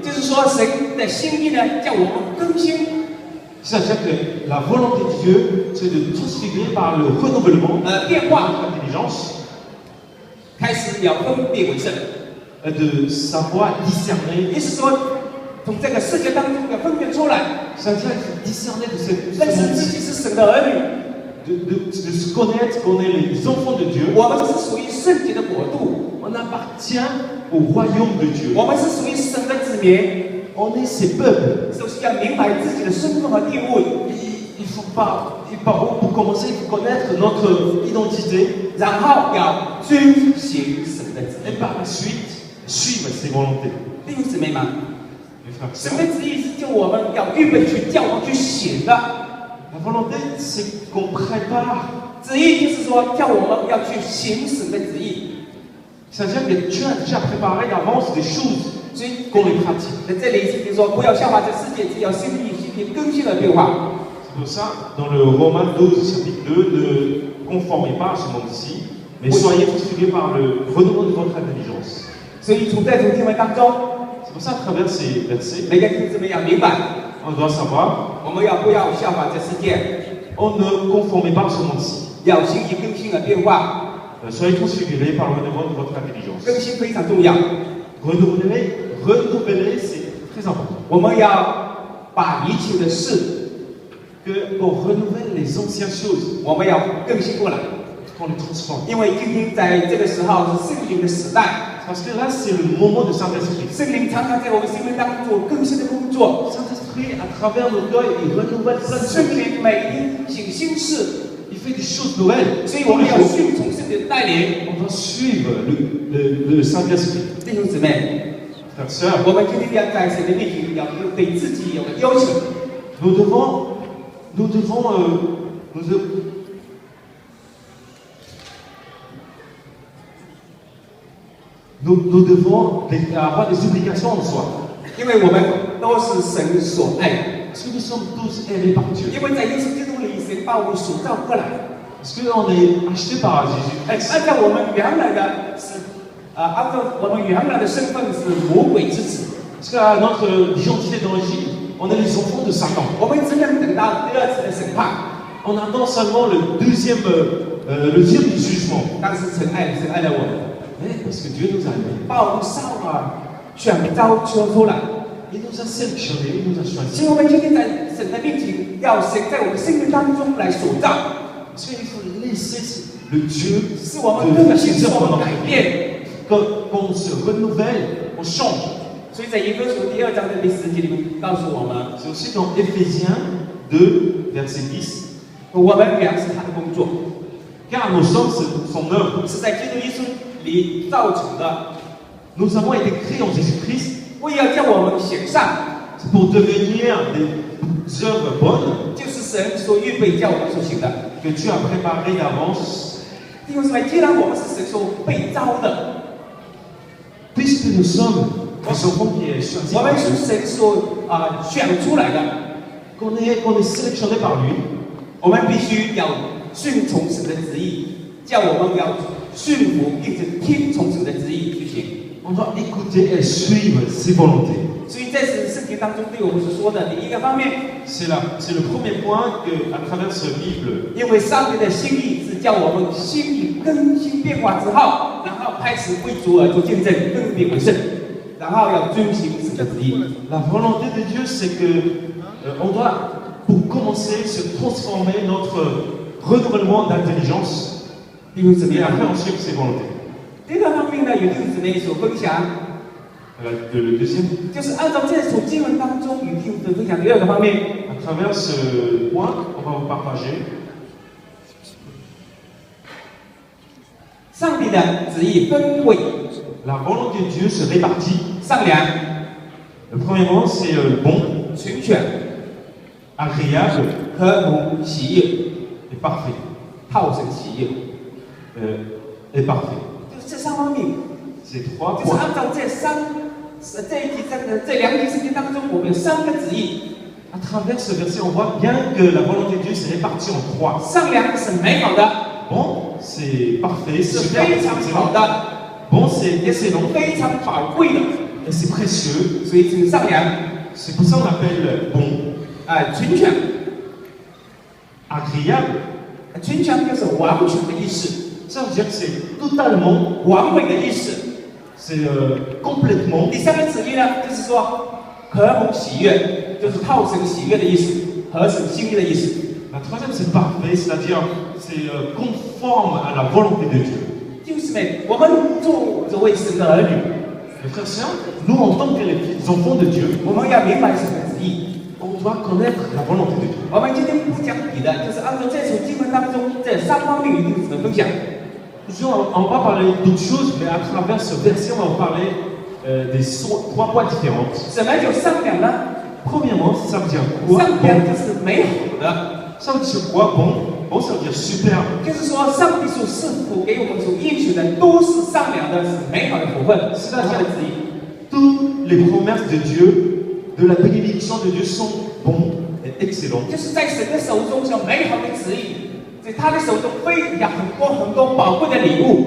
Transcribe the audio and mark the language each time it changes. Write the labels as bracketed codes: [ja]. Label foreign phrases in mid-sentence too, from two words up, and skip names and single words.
[zh] 就是说神的心意呢，叫我们更新， [fr] C'est-à-dire que la volonté de Dieu, c'est de transfigurer par le renouvellement de [zh] 变化， [fr] notre intelligence, [zh] 开始要分别为圣。 [fr] de savoir discerner. [zh] 意思说，从这个世界当中要分辨出来， [fr] C'est-à-dire qu'il faut discerner de cette [zh] 认识自己是神的儿女， [fr] de se connaître qu'on est les enfants de Dieu. [zh] 我们是属于圣洁的国度， [fr] On appartient au royaume de Dieu. [zh] 我们是属于神的子民。 [fr] On est ses peuples. [zh] 首先要明白自己的身份和地位， [fr] Il faut pas, pour commencer, il faut connaître notre identité [zh] 然后要遵行神的旨 [fr] et [zh] 意。 [fr] par la suite suivre ses volontés. [zh] 弟兄姊妹们， [fr] Mes frères et [zh] 神 [fr] sœurs, [zh] 的旨意是叫我们要预备去，叫我们去行的。 [fr] la volonté, c'est qu'on prépare. [zh] 旨意就是说，叫我们要去行神的旨意。 [fr] C'est-à-dire que Dieu a déjà préparé d'avance des choses [zh] 所以 [fr] qu'on les pratique. [zh] 在这里圣经说，不要效法这世界，只要心意更新而变化。 [fr] C'est pour ça, dans le Romains 12, chapitre 2, ne conformez pas à ce monde-ci, mais soyez transfigurés par le renouveau de votre intelligence. [zh] 所以从这种经文当中， [fr] C'est pour ça, à travers ces versets, [zh] 每个弟兄姊妹要明白， [fr] on doit savoir, [zh] 我们不要效法这世界， [fr] on ne conformez pas à ce monde-ci. [zh] 要心意更新而变化。 [fr] Soyez transfigurés par le renouveau de votre intelligence. [zh] 更新非常重要， [fr] Renouveler, c'est très important. [zh] 我们要把一切的事， [fr] Qu'on renouvelle les anciennes choses, [zh] 我们要更新过来。 [fr] qu'on les transforme. [zh] 因为今天在这个时候是圣灵的时代， [fr] Parce que là, c'est le moment de Saint-Esprit. [zh] 圣灵常常在我们生命当中做更新的工作。 [fr] Saint-Esprit, à travers nos cœurs, il renouvelle plein de [zh] 圣 [fr] choses. [zh] 灵每天行新事， [fr] Il fait des choses nouvelles. [zh] 所以我们要顺从圣灵的带领。 [fr] On doit suivre le Saint-Esprit. [zh] 弟兄姊妹， [fr] Frères, sœurs, [zh] 我们今天要在神的面前要对自己有个要求， [fr] nous devons avoir des obligations en soi. [zh] 因为我们都是神所爱的。 [fr] Parce que nous sommes tous aimés par Dieu. [zh] 因为在耶稣基督里，神把我们塑造过来。 [fr] Parce qu'on est acheté par Jésus-Christ. [zh] 按照我们原来的按照我们原来的身份是魔鬼之子。 [fr] Parce qu'à notre identité d'origine, on est les enfants de Satan. [zh] 我们只能等到第二次的审判。 [fr] On attend seulement le deuxième du jugement. [zh] 但是神爱了我们， [fr] Mais parce que Dieu nous a aimés. [zh] 把我们扫选召出来。 [fr] il nous a sélectionnés, il nous a [zh] 所 [fr] choisis. [zh] 以我们今天在神的面前，要神在我们生命当中来所造， [fr] Parce qu'il faut laisser le Dieu [zh] 使我们 [fr] de [zh] 更 [fr] faire [zh] 新， [fr] ses [zh] 使 [fr] œuvres [zh] 我 [fr] dans [zh] 们 [fr] notre [zh] 改 [fr] vie. [zh] 变。 [fr] Qu'on se renouvelle, on change. [zh] 所以在以弗所第2章的第10节里面告诉我们， [fr] C'est aussi dans Éphésiens 2, verset 10. [zh] 我们原是他的工作， [fr] Car nos sommes son œuvre. [zh] 是在基督耶稣里造成的， [fr] Nous avons été créés en Jésus-Christ [zh] 为要叫我们行善， [fr] pour devenir des œuvres bonnes [zh] 就是神所预备叫我们所行的。 [fr] que Dieu a préparées d'avance. [zh] 弟兄姊妹，既然我们是神所被召的， [fr] Puisque nous sommes des enfants qui est choisi [zh] 我 [fr] par [zh] 们是 [fr] Dieu, [zh] 神所选出来的， [fr] qu'on est sélectionné par lui, [zh] 我们必须要顺从神的旨意，叫我们要顺服，一直听从神的旨意去行。 [fr] on doit écouter et suivre ses volontés. [zh] 所以在圣经当中对我们所说的第一个方面， [fr] C'est le premier point qu'à travers ce Bible, [zh] 因为上帝的心意是叫我们心意更新变化之后，然后开始为主而做见证，更变为圣，然后要遵行神的旨意。 [fr] la volonté de Dieu, c'est que on doit, pour commencer, se transformer notre renouvellement d'intelligence [zh] 弟兄姊妹 [fr] et [zh] 啊， [fr] après on suit ses volontés. [zh] 第二个方面呢，有弟兄姊妹所分享， [fr] Le deuxième, [zh] 就是按照这所经文当中与弟兄姊妹分享第二个方面， [fr] à travers ce point, on va vous partager [zh] 上帝的旨意分为 [fr] la volonté de Dieu se répartit. [zh] 善良、 [fr] Le premier point, c'est bon, [zh] 全全 [fr] agréable [zh] 和睦、喜悦， [fr] et parfait. [zh] 好神喜悦， [fr] Et parfait. [zh] 就是这三方面。 [fr] Ces trois [zh] 就是 [fr] points. [zh] 按照这一集这两节圣经当中，我们有三个旨意。 [fr] À travers ce verset, on voit bien que la volonté de Dieu s'est répartie en trois. [zh] 善良是美好的， [fr] Bon, c'est parfait, [zh] 是 [fr] c'est super, [zh] 非 [fr] c'est [zh] 常好 [fr] excellent. [zh] 的， [fr] Bon, c'est [zh] 也是 [fr] excellent [zh] 非常宝贵的。 [fr] et c'est précieux. [zh] 所以这个善良， [fr] C'est pour ça qu'on appelle bon, [zh] 全全， [fr] agréable. [zh] 全全就是完全的意思， [fr] Ça veut dire que c'est totalement, [zh] 完美的意思。 [fr] c'est complètement. [zh] 第三个旨意呢，就是说和睦喜悦，就是好神喜悦的意思，合神心意的意思。 [fr] La troisième, c'est parfait, c'est-à-dire c'est conforme à la volonté de Dieu. [zh] 弟兄姊妹，我们作为神的儿女， [fr] Mes frères et sœurs, nous en tant que les enfants de Dieu, [zh] 我们要明白神的旨意。 [fr] on doit connaître la volonté de Dieu. [zh] 我们今天不讲别的，就是按照这首经文当中这三方面与弟兄姊妹分享。 [fr] On va parler d'autres choses, mais à travers ce verset, on va parler des trois points différents. [zh] 什么叫善良呢？ [fr] Premièrement, ça veut dire quoi? [zh] 善良 [fr] Bon. [zh] 就是美好的， [fr] Ça veut dire quoi? Bon, ça veut dire super. [zh] 就是说上帝所赐福给我们所应许的都是善良的，是美好的福分，是他的旨意。 [fr] Toutes les promesses de Dieu, de la bénédiction de Dieu sont bons et excellents. [zh] 就是在神的手中是有美好的旨意，在他的手中有很多宝贵的礼物。